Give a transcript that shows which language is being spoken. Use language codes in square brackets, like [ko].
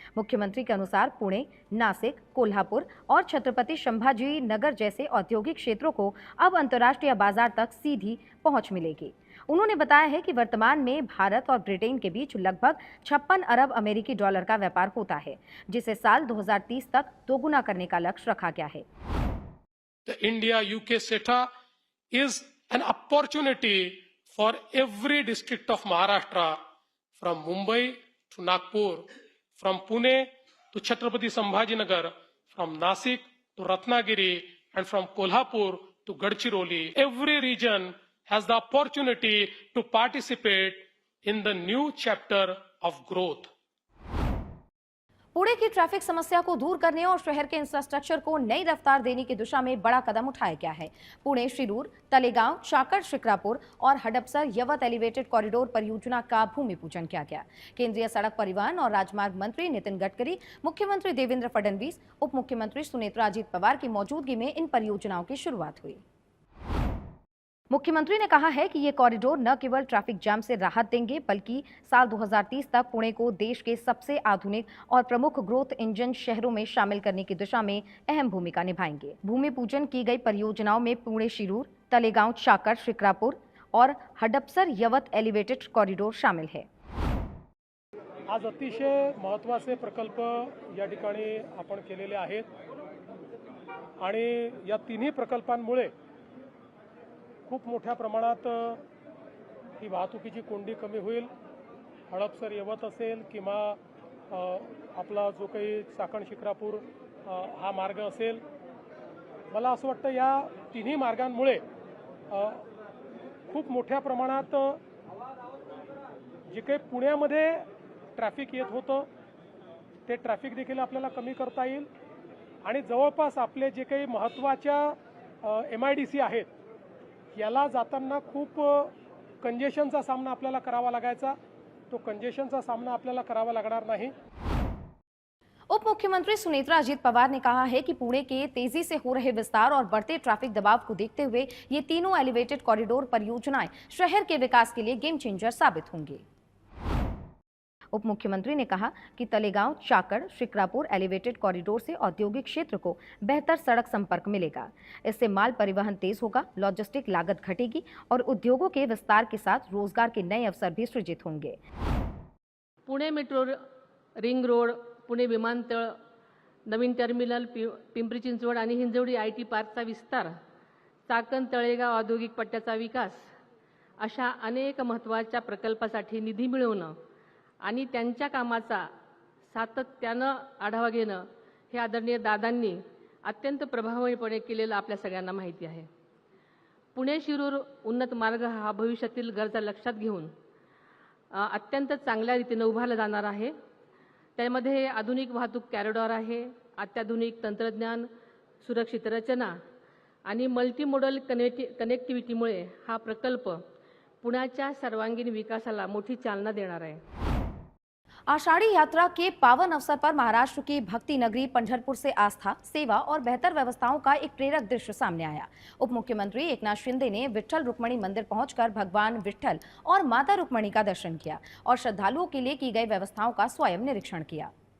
[hi] मुख्यमंत्री के अनुसार पुणे, नासिक, कोल्हापुर और छत्रपति संभाजी नगर जैसे औद्योगिक क्षेत्रों को अब अंतर्राष्ट्रीय बाजार तक सीधी पहुंच मिलेगी। उन्होंने बताया है कि वर्तमान में भारत और ब्रिटेन के बीच लगभग 56 अरब अमेरिकी डॉलर का व्यापार होता है, जिसे साल 2030 तक दोगुना करने का लक्ष्य रखा गया है। [en] India-UK CETA is an opportunity for every district of Maharashtra, from Mumbai to Nagpur, from Pune to Chhatrapati Sambhajinagar, from Nasik to Ratnagiri, and from Kolhapur to Gadchiroli. Every region has the opportunity to participate in the new chapter of growth. [hi] Pune की traffic समस्या को दूर करने और शहर के infrastructure को नई रफ्तार देने की दिशा में बड़ा कदम उठाया गया है। पुणे शिरूर, तलेगांव, चाकण शिक्रापुर और हडपसर यवत एलिवेटेड कॉरिडोर परियोजना का भूमि पूजन किया गया। केंद्रीय सड़क परिवहन और राजमार्ग मंत्री नितिन गडकरी, मुख्यमंत्री देवेंद्र फडणवीस, उप मुख्यमंत्री सुनेत्रा अजीत पवार की मौजूदगी में इन परियोजनाओं की शुरुआत हुई। मुख्यमंत्री ने कहा है कि ये कॉरिडोर न केवल ट्रैफिक जाम से राहत देंगे, बल्कि साल 2030 तक पुणे को देश के सबसे आधुनिक और प्रमुख ग्रोथ इंजन शहरों में शामिल करने की दिशा में अहम भूमिका निभाएंगे। भूमि पूजन की गई परियोजनाओं में पुणे शिरूर, तलेगांव चाकर शिक्रापुर और हडपसर यवत एलिवेटेड कॉरिडोर शामिल है। [mr] आज अतिशय महत्त्वाचे प्रकल्प या ठिकाणी आपण केलेले आहेत आणि या तिन्ही प्रकल्पांमुळे खूप मोठ्या प्रमाणात ही वाहतुकीची कोंडी कमी होईल। हडपसर यवत असेल किंवा आपला जो काही चाकण शिक्रापूर हा मार्ग असेल, मला असं वाटतं या तिन्ही मार्गांमुळे खूप मोठ्या प्रमाणात जे काही पुण्यामध्ये ट्रॅफिक येत होतं ते ट्रॅफिक देखील आपल्याला कमी करता येईल आणि जवळपास आपले जे काही महत्त्वाच्या MIDC आहेत याला जाताना खूप कंजेशनचा सामना आपल्याला करावा लागायचा, तो कंजेशनचा सामना आपल्याला करावा लागणार नाही। [hi] उप मुख्यमंत्री सुनेत्रा अजीत पवार ने कहा है कि पुणे के तेजी से हो रहे विस्तार और बढ़ते ट्रैफिक दबाव को देखते हुए ये तीनों एलिवेटेड कॉरिडोर परियोजनाएं शहर के विकास के लिए गेम चेंजर साबित होंगी। उप मुख्यमंत्री ने कहा कि तलेगांव चाकड़ शिक्रापुर एलिवेटेड कॉरिडोर से औद्योगिक क्षेत्र को बेहतर सड़क संपर्क मिलेगा। इससे माल परिवहन तेज होगा, लॉजिस्टिक लागत घटेगी और उद्योगों के विस्तार के साथ रोजगार के नए अवसर भी सृजित होंगे। [mr] Pune metro ring road, Pune विमानतळ, नवीन टर्मिनल, पिंपरी चिंचवड आणि हिंजवडी IT पार्कचा विस्तार, चाकण तळेगाव औद्योगिक पट्ट्याचा विकास अशा अनेक महत्त्वाच्या प्रकल्पासाठी निधी मिळवणं आणि त्यांच्या कामाचा सातत्यानं आढावा घेणं हे आदरणीय दादांनी अत्यंत प्रभावीपणे केलेलं आपल्या सगळ्यांना माहिती आहे। पुणे शिरूर उन्नत मार्ग हा भविष्यातील गरजा लक्षात घेऊन अत्यंत चांगल्या रीतीने उभारला जाणार आहे। त्यामध्ये आधुनिक वाहतूक कॉरिडॉर आहे, अत्याधुनिक तंत्रज्ञान, सुरक्षित रचना आणि मल्टीमोडल कनेक्टिव्हिटीमुळे हा प्रकल्प पुण्याच्या सर्वांगीण विकासाला मोठी चालना देणार आहे। [hi] आषाढ़ी यात्रा के पावन अवसर पर महाराष्ट्र की भक्ति नगरी पंढरपुर से आस्था, सेवा और बेहतर व्यवस्थाओं का एक प्रेरक दृश्य सामने आया। उप मुख्यमंत्री एकनाथ शिंदे ने विट्ठल रुक्मणी मंदिर पहुंचकर भगवान विट्ठल और माता रुक्मणी का दर्शन किया और श्रद्धालुओं के लिए की गई व्यवस्थाओं का स्वयं निरीक्षण किया।